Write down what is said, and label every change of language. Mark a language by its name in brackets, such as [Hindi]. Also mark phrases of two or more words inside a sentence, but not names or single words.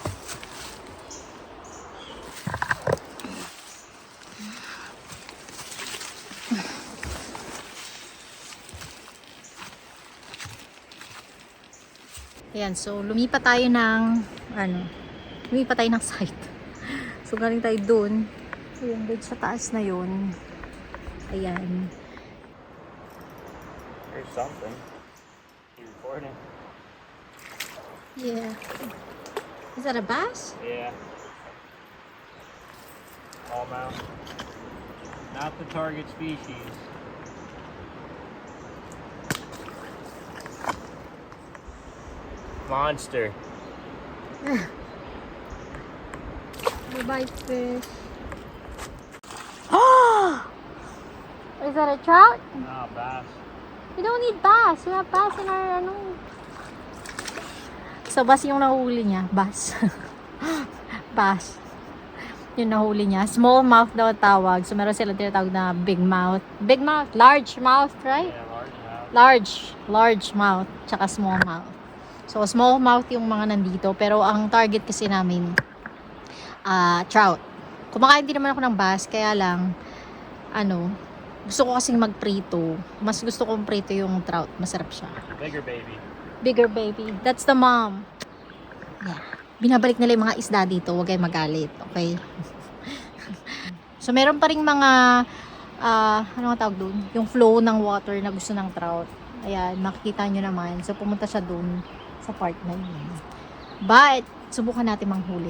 [Filipino] Ayan, so lumipat tayo ng site. So galing tayo dun. Ayan, dun sa taas na yun. Ayan. [English] There's something. You recording? Yeah. Is that a bass? Yeah. Smallmouth. Not the target species. Monster. Bye-bye, fish. Is that a trout? No, bass. We don't need bass. We have bass in our, [Filipino] So, bass yung nahuli niya. [English] Bass. [Filipino] Bass. Yung nahuli niya. [English] Small mouth [Filipino] daw tawag. So, meron sila tinatawag na [English] big mouth. Big mouth. Large mouth, right? Yeah, large mouth. Large mouth. [Filipino] Tsaka [English] small mouth. [Filipino] So, [English] small mouth [Filipino] yung mga nandito. Pero, ang target kasi namin, trout. Kumakain din naman ako ng bass. Kaya lang, gusto ko kasing magprito. Mas gusto kong prito yung trout. Masarap siya. [English] Bigger baby. Bigger baby. That's the mom. Yeah. [Filipino] Binabalik nila yung mga isda dito. Huwag kayong magalit. Okay? So, meron pa ring mga ano nga tawag doon? Yung flow ng water na gusto ng trout. Ayan, makikita nyo naman. So, pumunta siya doon sa part na yun. But, subukan natin manghuli.